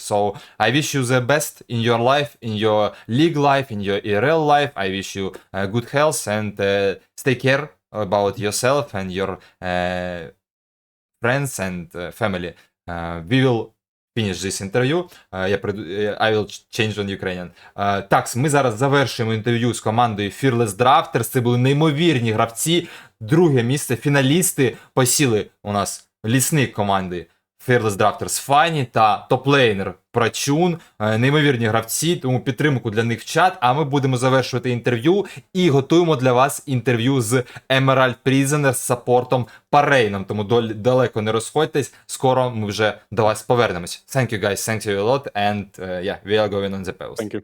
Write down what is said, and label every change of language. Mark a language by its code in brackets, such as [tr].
[en] So I wish you the best in your life, in your league life, in your IRL life. I wish you good health and stay care about yourself and your friends and family. We will finish this interview. I will change on Ukrainian. [uk] Так, ми зараз завершуємо інтерв'ю з командою Fearless Drafters. Це були неймовірні гравці. Друге місце, фіналісти посіли у нас лісник команди Fearless Drafters Фані та топлейнер Prachoun. Неймовірні гравці, тому підтримку для них в чат. А ми будемо завершувати інтерв'ю і готуємо для вас інтерв'ю з Emerald Prisoner з саппортом Prachoun. Тому далеко не розходьтесь, скоро ми вже до вас повернемось. [en] Thank you guys, thank you a lot, and yeah, we are going on the pause.